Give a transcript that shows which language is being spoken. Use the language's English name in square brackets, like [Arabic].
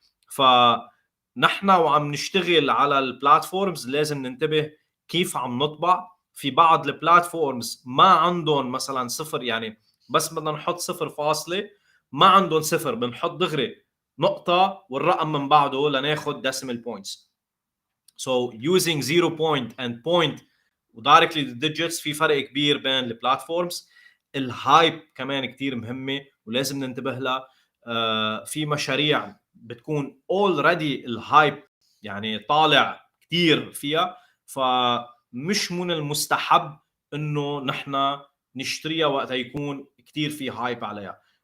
[Arabic] فنحن وعم نشتغل على البلاتفورمز لازم ننتبه كيف عم نطبع. في بعض البلاتفورمز ما عندهم مثلا صفر، يعني بس بدنا نحط صفر فاصله، ما عندهم صفر، بنحط دغري نقطة والرقم من بعده لناخد decimal points. [English] So using 0 point and point directly the digits [Arabic] في فرق كبير بين البلاتفورمز. الهايب كمان كتير مهمة ولازم ننتبه لها. في مشاريع بتكون already الهايب يعني طالع كتير فيها، فمش من المستحب انه نحن نشتريها وقت يكون كتير في هايب عليها.